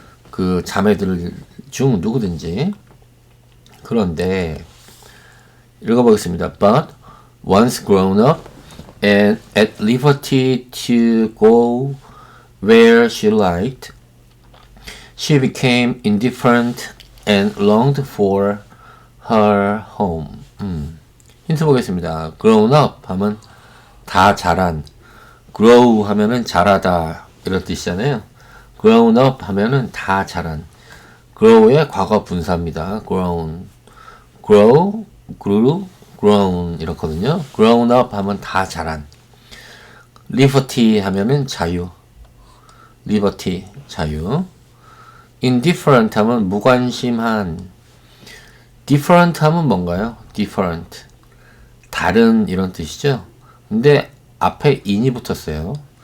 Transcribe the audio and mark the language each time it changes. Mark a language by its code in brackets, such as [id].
[ko] 그 자매들 중 누구든지. 그런데 읽어보겠습니다. [en] But once grown up and at liberty to go where she liked, she became indifferent and longed for her home. [ko] 힌트 보겠습니다. grown up 하면 다 자란, grow 하면은 자라다 이런 뜻이잖아요. grown up 하면은 다 자란, grow의 과거 분사입니다. grown, grow, grew, grown 이렇거든요. grown up 하면 다 자란. liberty 하면은 자유, liberty 자유. indifferent 하면 무관심한. different 하면 뭔가요? different 다른 이런 뜻이죠. 근데 앞에 in이 붙었어요.